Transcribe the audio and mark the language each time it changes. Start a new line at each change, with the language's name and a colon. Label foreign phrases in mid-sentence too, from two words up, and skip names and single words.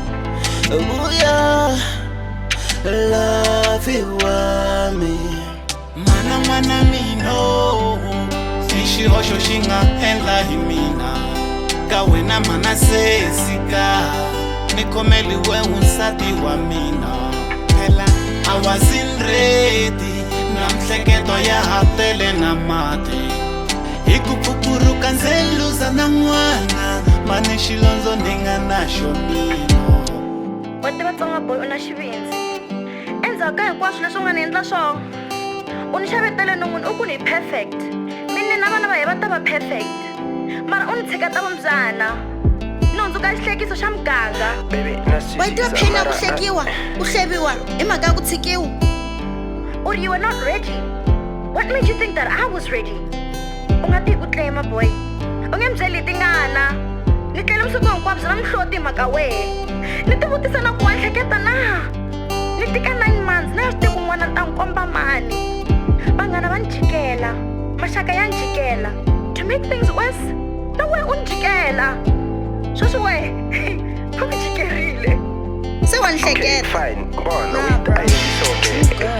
Tsonga: vuya lavi wami Mana mino Xihoxo xi nga endla hi mina Ka wena mana sesika Ni khomeliwe unsati wa mina Phela
English: I wasn't ready
Tsonga: Na mhleketo ya hatele na mati Hi ku phupuruka ndze luza na n'wana Mani xilondzo ni nga na xomino Wa tiva Tsonga boy u na xivindzi Endzhaku ka hinkwaswo leswi u nga ni endla swona U ni xavetele nun'wini u ku ni perfect Mina na vana va hi va ta va perfect Mara u ni tsheketa vumbyana Nundzuka xihlekiso xa muganga Wa tiva pain ya ku hlekiwa ku hleviwa hi mhaka ya ku tshikiwa
English: Or you were not ready What made you think that I was ready
Tsonga: U nga tihi ku claima boy U nge mbyeli tingana Ni tlele msiku hinkwabyo na mhloti hi mhaka wehe Ni ti vutisa na ku wa hleketa na Ni tika 9 months na ya swi tivi ku n'wana ta nkomba mani Vanghana va ni jikela Maxaka ya ni jikela
English: To make things worse
Tsonga: Na wehe u ni jikela Sweswi wehe U ni jikerile Se wa ni hleketa
English: Fine, come on, it's okay.